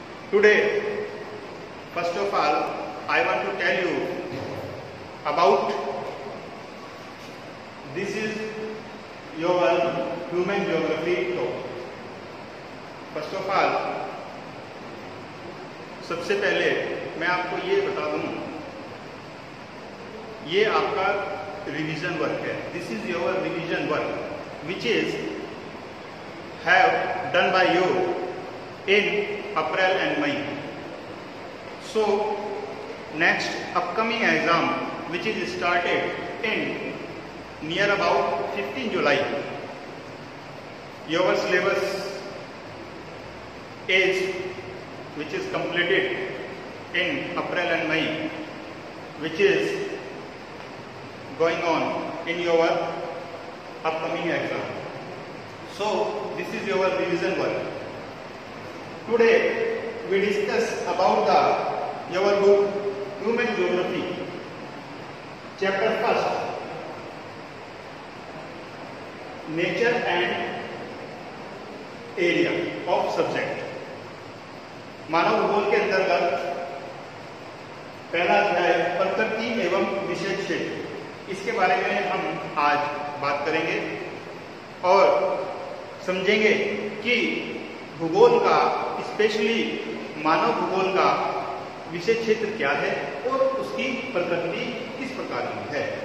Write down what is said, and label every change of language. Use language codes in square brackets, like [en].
[en] Today, first of all, I want to tell you about this is your human geography topic. First of all, [hi] सबसे पहले मैं आपको ये बता दूं, ये आपका रिवीजन वर्क है. [en] This is your revision work which is have done by you in April and May. So next upcoming exam which is started in near about 15 July, your syllabus is which is completed in April and May, which is going on in your upcoming exam. So this is your revision work. Today we discuss about your book Human Geography, chapter first, Nature and Area of Subject. [hi] मानव भूगोल के अंतर्गत पहला अध्याय प्रकृति एवं विषय क्षेत्र, इसके बारे में हम आज बात करेंगे और समझेंगे कि भूगोल का, स्पेशली मानव भूगोल का विषय क्षेत्र क्या है और उसकी प्रकृति किस प्रकार की है.